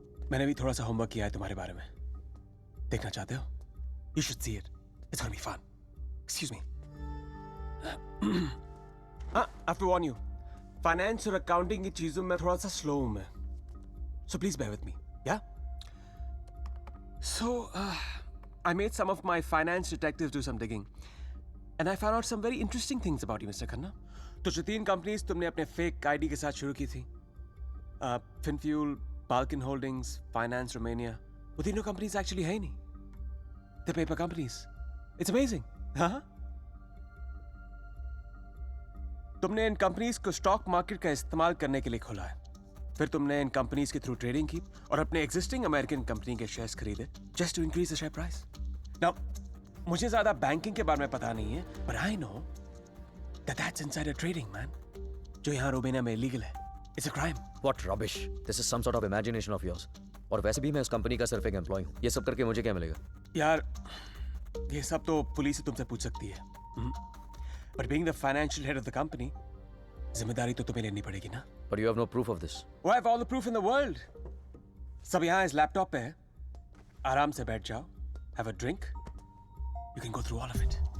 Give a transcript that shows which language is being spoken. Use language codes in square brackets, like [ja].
[hi] मैंने भी थोड़ा सा होमवर्क किया है तुम्हारे बारे में। देखना चाहते हो? [en] You should see it. It's gonna be fun. Excuse me. I have to warn you. [hi] Finance और accounting की चीजों में थोड़ा सा slow हूँ मैं. [en] So please bear with me. Yeah? So, I made some of my finance detectives do some digging. And I found out some very interesting things about you, Mr. Khanna. [hi] तो जो 3 companies तुमने अपने fake ID के साथ शुरू की थी, FinFuel, Balkan Holdings, Finance Romania, वो तीनों कंपनीज एक्चुअली है ही नहीं. [en] The paper companies. It's amazing. हाँ? [hi] तुमने इन कंपनीज को स्टॉक मार्केट का इस्तेमाल करने के लिए खोला है. फिर तुमने इन कंपनीज के थ्रू ट्रेडिंग की और अपने एग्जिस्टिंग अमेरिकन कंपनी के शेयर्स खरीदे [en] Just to increase the share price. [hi] Now मुझे ज्यादा बैंकिंग के बारे में पता नहीं है, [en] but I know that that's insider trading, man. [hi] जो यहाँ रोमेनिया में इलीगल है. [en] It's a crime. What rubbish! This is some sort of imagination of yours. [hi] और वैसे भी मैं उस कंपनी का सिर्फ एक एम्प्लॉय हूँ. ये सब करके मुझे क्या मिलेगा? यार, ये सब तो पुलिस ही तुमसे पूछ सकती है. [en] But being the financial head of the company, [hi] जिम्मेदारी तो तुम्हें लेनी पड़ेगी ना. [en] But you have no proof of this. Oh, I have all the proof in the world. [hi] सब यहाँ इस लैपटॉप पे है. आराम से बैठ जाओ. [en] Have a drink. You can go through all of it.